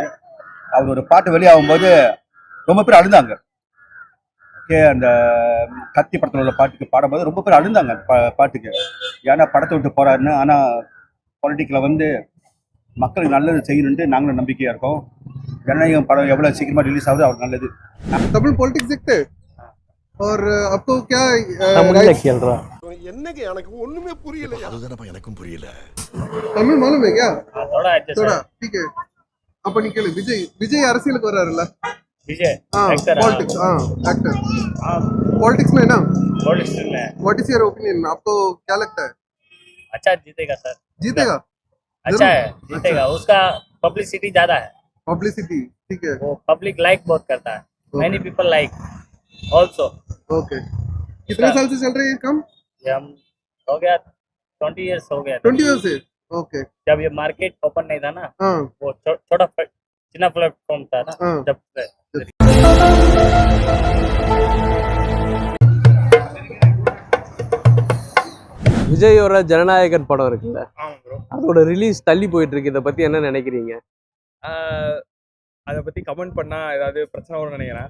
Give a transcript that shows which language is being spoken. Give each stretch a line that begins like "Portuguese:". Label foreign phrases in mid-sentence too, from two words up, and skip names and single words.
Tamil: அவர் ஒரு பாட்டு வெளியாகும்போது ரொம்ப பேர் அழுந்தாங்க. ஓகே, அந்த கத்தி படத்தில் உள்ள பாட்டுக்கு பாடும்போது ரொம்ப பேர் அழுந்தாங்க பாட்டுக்கு. ஏன்னா படத்தை விட்டு போறாருன்னு, ஆனால் பொலிட்டிக்கில் வந்து மக்களுக்கு நல்லது செய்யணுன்ட்டு நாங்களும் நம்பிக்கையாக இருக்கோம். ஜனநாயகம் படம் எவ்வளோ சீக்கிரமாக ரிலீஸ் ஆகுது அவர் நல்லது.
Hindi: तमिल पॉलिटिक्स देखते हैं? और आपको क्या
Tamil: தமிழ்ல கேள்றா. என்னங்க எனக்கு ஒண்ணுமே புரியல. அதுதானப்பா எனக்கும் புரியல.
Hindi: तमिल मालूम है क्या? थोड़ा अच्छा थोड़ा ठीक है.
Tamil: அப்ப நீ கேளு. விஜய் அரசியலுக்கு வராருல்ல?
Hindi: विजय हां, एक्टर पॉलिटिक्स. हां, एक्टर. पॉलिटिक्स में ना, पॉलिटिक्स में
English: What is your opinion?
Hindi: आपको क्या लगता है? अच्छा जीतेगा सर। जीतेगा? अच्छा है, जीतेगा। उसका पब्लिसिटी ज्यादा है। पब्लिसिटी ठीक है. वो
English: public like
Hindi: बहुत करता है।
English: many people like also.
Hindi: ओके. कितने साल से चल रही है ये काम? ये हम हो गया 20 इयर्स हो गया। 20 इयर्स से. ओके. जब ये मार्केट ओपन नहीं था ना, हाँ. वो छोटा चिन्ना प्लेटफॉर्म था ना, हाँ. जब
Tamil: விஜயோட ஜனநாயகன் படம் இருக்குல்ல, ஆமாம் ப்ரோ. அதோட ரிலீஸ் தள்ளி போயிட்டு இருக்கு. இதை பத்தி என்ன நினைக்கிறீங்க? அதை பற்றி கமெண்ட் பண்ணால் ஏதாவது பிரச்சனை வரும்னு நினைக்கிறேன்.